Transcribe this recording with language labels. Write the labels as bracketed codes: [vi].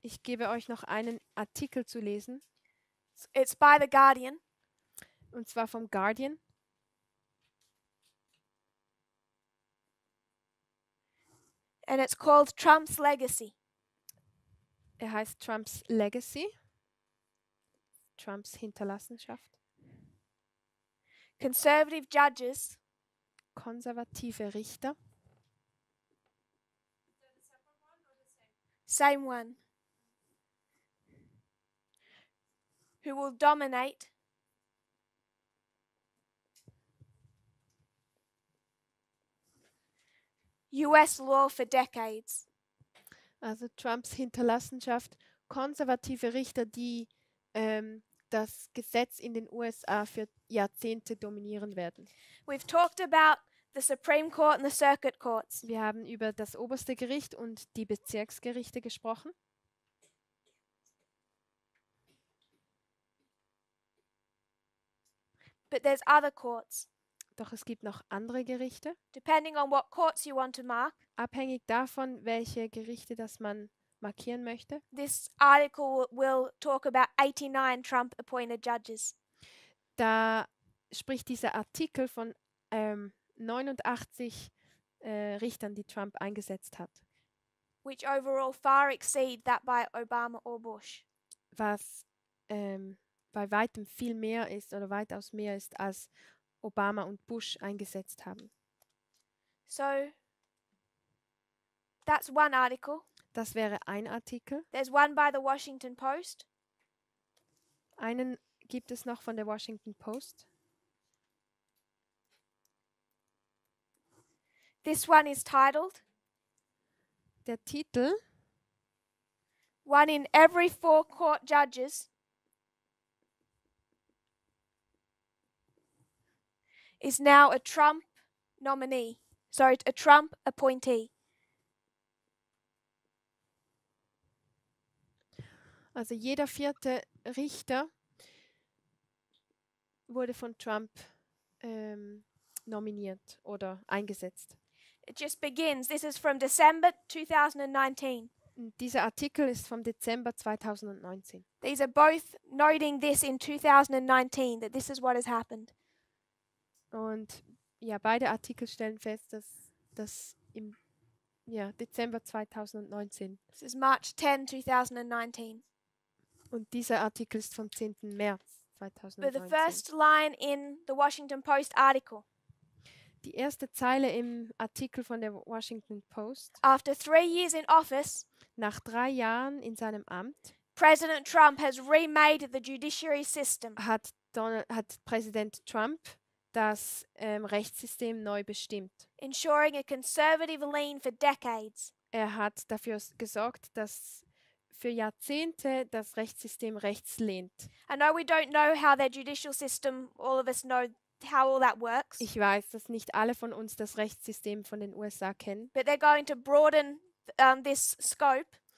[de] Ich gebe euch noch einen Artikel zu lesen. [en] It's by The Guardian. [de] Und zwar vom Guardian. [en] And it's called Trump's Legacy. [de] Er heißt Trumps Legacy. Trumps Hinterlassenschaft. [en] Conservative judges [de] Konservative Richter. [en] Is that a separate one or the same? same one, who will dominate US law for decades. [de] Also Trumps Hinterlassenschaft. Konservative Richter, die das Gesetz in den USA für Jahrzehnte dominieren werden. [en] We've talked about the Supreme Court and the circuit courts. [de] Wir haben über das oberste Gericht und die Bezirksgerichte gesprochen. [en] But there's other courts. [de] Doch es gibt noch andere Gerichte. [en] Depending on what courts you want to mark, [de] Abhängig davon, welche Gerichte das man markieren möchte. [en] this article will talk about 89 Trump-appointed judges. [de] Da spricht dieser Artikel von 89 Richtern, die Trump eingesetzt hat, [en] Which overall far exceed that by Obama or Bush. [de] was bei weitem viel mehr ist oder weitaus mehr ist, als Obama und Bush eingesetzt haben. [en] So that's one article. [de] Das wäre ein Artikel. [en] There's one by the Washington Post. [de] Einen gibt es noch von der Washington Post. [en] This one is titled, [de] Der Titel: [en] One in every 4 court judges is now a Trump nominee. Sorry, a Trump appointee. [de] Also jeder 4. Richter wurde von Trump nominiert oder eingesetzt. [en] It just begins. This is from December 2019. [de] Und dieser Artikel ist vom Dezember 2019. [en] These are both noting this in 2019, that this is what has happened. [de] Und ja, beide Artikel stellen fest, dass das im Dezember 2019. [en] This is March 10, 2019. [de] Und dieser Artikel ist vom 10. März [en] But [de] 2019. [en] the first line in the Washington Post article, [de] Die erste Zeile im Artikel von der Washington Post: [en] after 3 years in office, [de] Nach 3 Jahren in seinem Amt [en] President Trump has remade the judiciary system. [de] hat Präsident Trump das Rechtssystem neu bestimmt. [en] Ensuring a conservative lean for decades. [de] Er hat dafür gesorgt, dass für Jahrzehnte das Rechtssystem rechts lehnt. [en] I know we don't know how their judicial system, all of us know how all that works, [de] Ich weiß, dass nicht alle von uns das Rechtssystem von den USA kennen, [en] but they're going to broaden this scope